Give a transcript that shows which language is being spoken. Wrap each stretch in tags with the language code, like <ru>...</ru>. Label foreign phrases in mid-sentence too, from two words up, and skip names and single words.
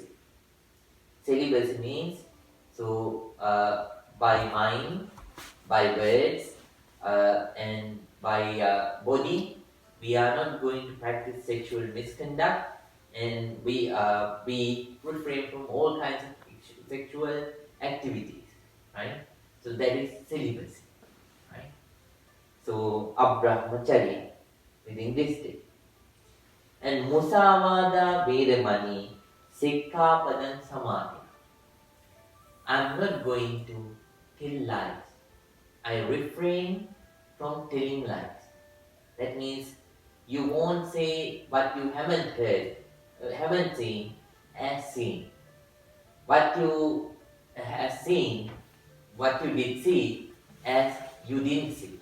<en>Celibacy means by mind, by words, and by body, we are not going to practice sexual misconduct, and we refrain from all kinds of sexual activities, right? So that is celibacy, right? So abrahmacharya within this day.</en> <pi>And musavada vedamani sikkapadam samadhi.</pi> <en>I'm not going to tell lies. I refrain from telling lies. That means you won't say what you haven't heard, haven't seen, as seen. What you have seen, what you did see, as you didn't see.</en>